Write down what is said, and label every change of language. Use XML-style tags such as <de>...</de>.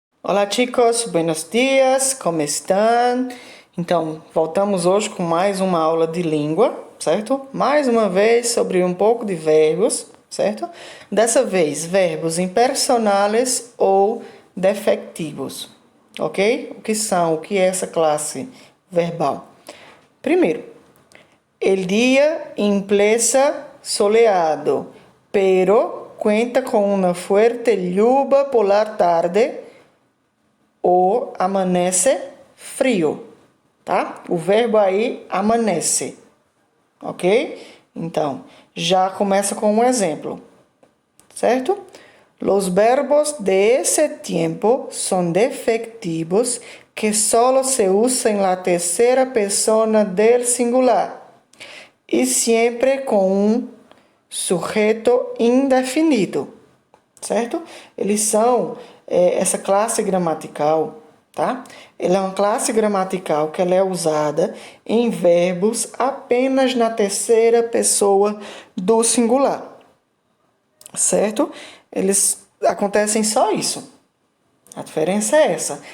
<pt>Olá,</pt> <es>chicos, buenos dias,</es> <pt>como estão? Então, voltamos hoje com mais uma aula de língua, certo? Mais uma vez sobre um pouco de verbos, certo? Dessa vez, verbos impersonais ou defectivos, ok? O que é essa classe verbal? Primeiro,</pt> <es>el día empieza soleado, pero cuenta con una fuerte lluvia por la tarde</es> <pt>ou amanhece frio, tá? O verbo aí amanhece, ok? Então, já começa com um exemplo, certo?</pt> <es>Los verbos de ese tiempo son defectivos que solo se usan en la tercera persona del singular y siempre con un sujeto indefinido,</es> <pt>certo? Eles são essa classe gramatical, tá? Ela é uma classe gramatical que ela é usada em verbos apenas na terceira pessoa do singular, certo? Eles acontecem só isso. A diferença é essa.</pt>